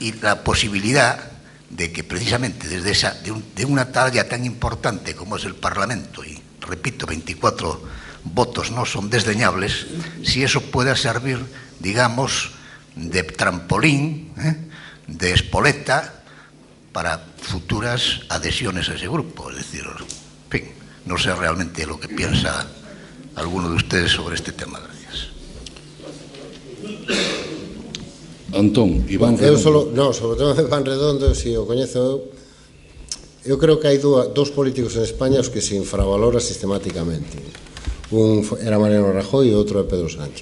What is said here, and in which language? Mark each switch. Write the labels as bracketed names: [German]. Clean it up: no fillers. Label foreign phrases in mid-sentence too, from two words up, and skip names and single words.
[Spanish] y la posibilidad de que precisamente desde de una talla tan importante como es el Parlamento, y repito, 24 votos no son desdeñables, si eso pueda servir, digamos, de trampolín, de espoleta para futuras adhesiones a ese grupo. Es decir, en fin, no sé realmente lo que piensa alguno de ustedes sobre este tema. Gracias. Antón, Iván Redondo. [Galician] Sobre o tema de Iván Redondo, si o coñezo eu creo que hai dous políticos en España os que se infravalora sistemáticamente. Un era Mariano Rajoy e outro é Pedro Sánchez.